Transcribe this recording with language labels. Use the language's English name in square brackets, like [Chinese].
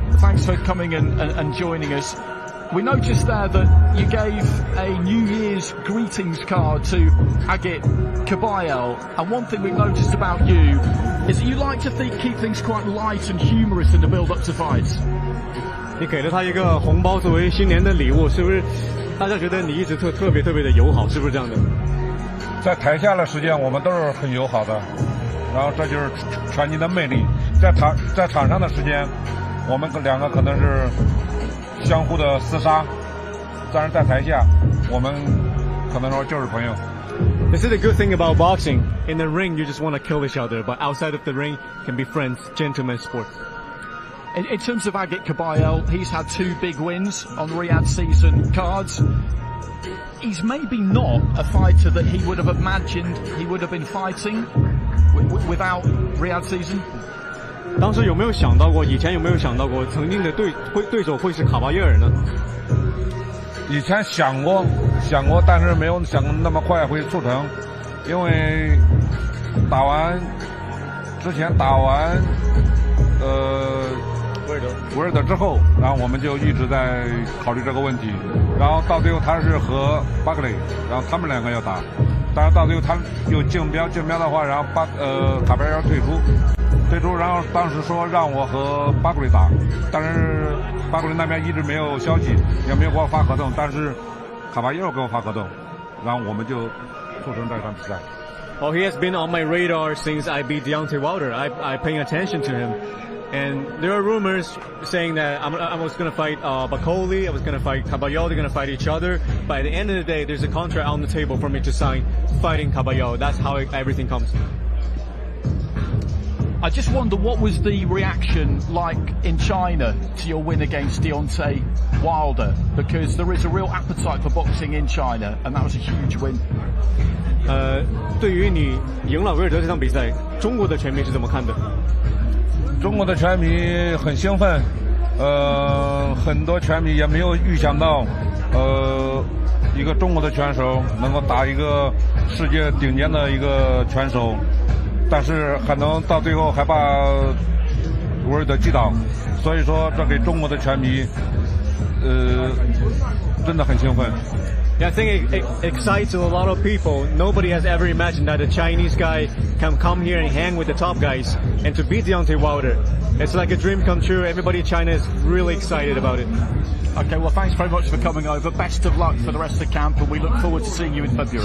[English] Thanks for coming and joining us. We noticed there that you gave a New Year's greetings card to Agit Kabayel, and one thing we've noticed about you is that you like to keep things quite light and humorous in the build-up to fights. [Chinese] 你给了他一个红包作为新年的礼物，是不是？大家觉得你一直特别的友好，是不是这样的？在台下的时间我们都是很友好的，然后这就是拳击的魅力。在场上的时间，我们两个可能是相互的厮杀，但是在台下我们可能说就是朋友。 [English] This is the good thing about boxing. In the ring, you just want to kill each other, but outside of the ring, can be friends, gentlemen sport. In terms of Agit Kabayel, he's had 2 big wins on Riyadh season cards. He's maybe not a fighter that he would have imagined he would have been fighting without Riyadh season. [Chinese] 当时有没有想到过？以前有没有想到过曾经的对手会是卡巴耶尔呢？以前想过，但是没有想那么快会促成，因为之前打完维尔德之后，然后我们就一直在考虑这个问题，然后到最后他是和巴克雷，然后他们两个要打，但是到最后他有竞标的话，然后卡巴耶尔退出，然后当时说让我和巴克雷打，但是巴克雷那边一直没有消息，也没有给我发合同，但是卡巴耶尔给我发合同，然后我们就促成这场比赛。 [English] Oh, he has been on my radar since I beat Deontay Wilder. I paying attention to him. And there are rumors saying that I was going to fight Bacoli, I was going to fight Caballero, they're going to fight each other. But at the end of the day, there's a contract on the table for me to sign fighting Caballero. That's how everything comes. I just wonder, what was the reaction like in China to your win against Deontay Wilder? Because there is a real appetite for boxing in China, and that was a huge win. [Chinese] 对于你赢了维尔德这场比赛，中国的拳迷是怎么看的？中国的拳迷很兴奋，很多拳迷也没有预想到，一个中国的拳手能够打一个世界顶尖的一个拳手，但是可能到最后还把威尔德击倒，所以说这给中国的拳迷，真的很兴奋。 [English] Yeah, I think it excites a lot of people. Nobody has ever imagined that a Chinese guy can come here and hang with the top guys and to beat Deontay Wilder. It's like a dream come true. Everybody in China is really excited about it. Okay, well, thanks very much for coming over. Best of luck for the rest of the camp, and we look forward to seeing you in February.